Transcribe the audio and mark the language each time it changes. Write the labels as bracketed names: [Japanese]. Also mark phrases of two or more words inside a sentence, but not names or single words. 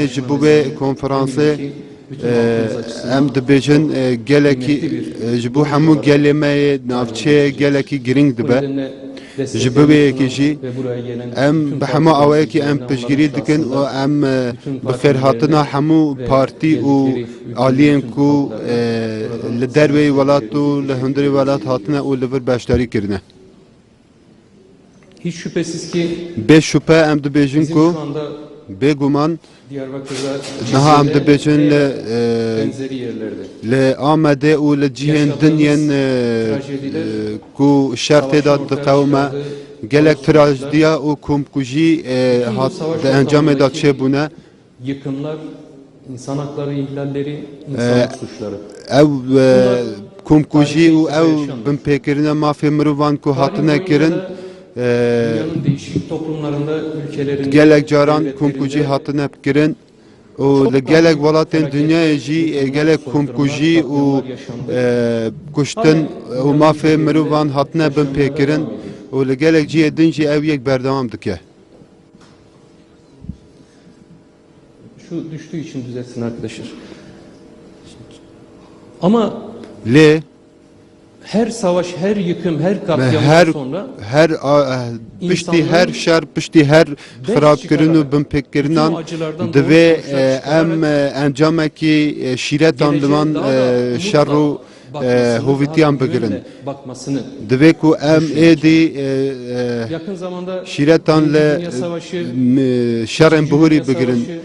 [Kurdish] ji bo wê konferansê em dibêjin gelekî ji bo hemû gelê me navçeyê gelekî giring dibe ji bo wê yekê jî em bi hema awayekî em piştgirî dikin û em bi xêrhatina hemû partî û aliyên ku li derveyê welat û li hundirê welat hatine û li vir beşdarî kirine. [Turkish] Hiç şüphesiz ki [Kurdish] Bê şüphe em dibêjin ku bêguman niha em dibêjin li Amedê û li cihên din yên ku şer tê da diqewime gelek trajediya û komkujî di encamê da çêbûne. [Turkish] Yıkımlar, insan hakları ihlalleri, insanlık suçları. [Kurdish] Ew komkujî û ew binpêkirina mafê mirovan ku hatine kirin [Turkish] Dünyanın değişik toplumlarında, ülkelerinde [Kurdish] gelek caran komkujî hatine kirin û li gelek welatên dünyayê jî gelek komkujî û kuştin û mafê mirovan hatine binpêkirin û li gelek cihê din jî ew yek berdewam dike. [Turkish] Şu düştüğü için düzelsin arkadaşlar. Ama [Kurdish] Lê [Turkish] her savaş, her yıkım, her katliamdan sonra [Kurdish] piştî her şer, piştî her xirabkirin û binpêkkirinan divê em encamekî şîretan li van şer û hovîtiyan bigirin. Divê ku em êdî şîretan li şerên bihûrî bigirin.